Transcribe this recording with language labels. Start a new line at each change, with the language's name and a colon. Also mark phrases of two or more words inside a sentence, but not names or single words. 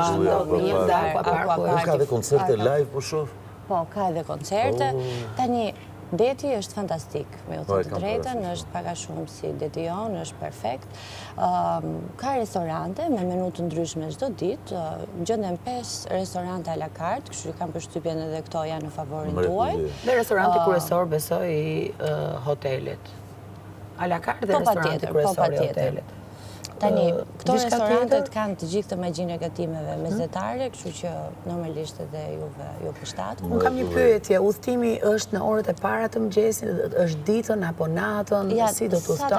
Albanian: Ka dhe koncerte live, po shoh? Po, ka edhe koncerte. Tani, deti është fantastik, me u thënë të drejtën, është pak a shumë si deti jonë, është perfekt. Ka restorante me menu të ndryshme çdo ditë, gjenden 5 restorante
French: à la carte,
Albanian: kështu që kam përshtypjen edhe këto janë në favorin tuaj. Dhe restoranti kryesor besoj i hotelit.
French: À la carte
Albanian: dhe restoranti kryesor i hotelit. Tani, këto restorantet kanë të gjithë të magjinë e gatimeve mesetare, kështu që normalisht edhe juve ju përshtat. Unë kam një pyetje, udhtimi është në orët e para të mëngjesit, është ditën apo natën, si do të Sa ta